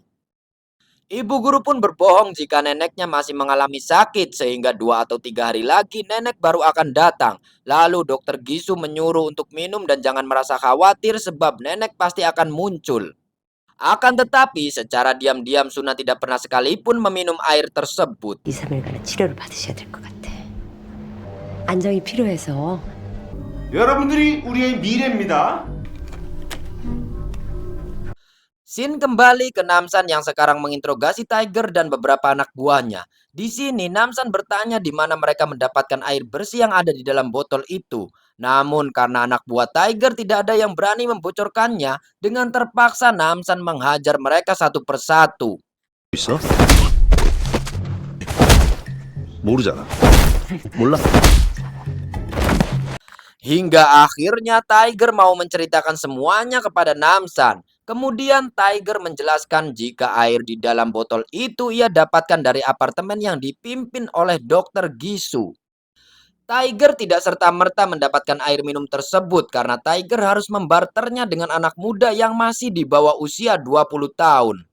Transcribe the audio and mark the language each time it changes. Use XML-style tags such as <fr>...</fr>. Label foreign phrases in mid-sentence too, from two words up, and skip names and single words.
<id>Ibu guru pun berbohong jika neneknya masih mengalami sakit sehingga 2 atau 3 hari lagi nenek baru akan datang. Lalu Dokter Gisu menyuruh untuk minum dan jangan merasa khawatir sebab nenek pasti akan muncul. Akan tetapi secara diam-diam Suna tidak pernah sekalipun meminum air tersebut.</id> <ko>2, 3일간은 치료를 받으셔야 될 것 같아. 안정이 필요해서. 여러분들이 우리의 미래입니다.</ko> <id>Scene kembali ke Namsan yang sekarang menginterogasi Tiger dan beberapa anak buahnya. Di sini Namsan bertanya di mana mereka mendapatkan air bersih yang ada di dalam botol itu. Namun karena anak buah Tiger tidak ada yang berani membocorkannya, dengan terpaksa Namsan menghajar mereka satu persatu.</id> <ko>있어? 모르잖아. 몰라.</ko> <id>Hingga akhirnya Tiger mau menceritakan semuanya kepada Namsan. Kemudian Tiger menjelaskan jika air di dalam botol itu ia dapatkan dari apartemen yang dipimpin oleh Dokter Gisu. Tiger tidak serta-merta mendapatkan air minum tersebut karena Tiger harus membarternya dengan anak muda yang masih di bawah usia 20 tahun.</id>